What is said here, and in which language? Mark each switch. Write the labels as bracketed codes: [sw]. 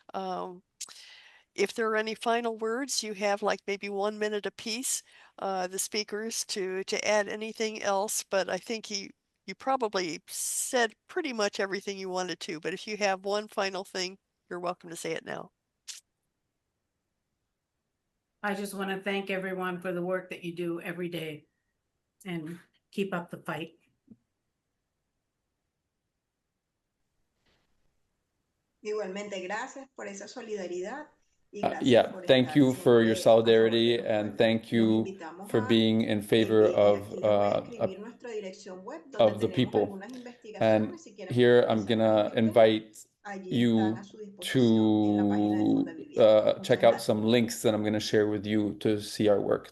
[en] If there are any final words, you have like maybe 1 minute apiece, the speakers to add anything else, but I think you probably said pretty much everything you wanted to, but if you have one final thing, you're welcome to say it now. I just want to thank everyone for the work that you do every day and keep up the fight. [es] Igualmente, gracias por esa solidaridad. [en] Yeah, thank you for your solidarity and thank you for being in favor of the people. And here I'm gonna invite you to check out some links that I'm gonna share with you to see our work.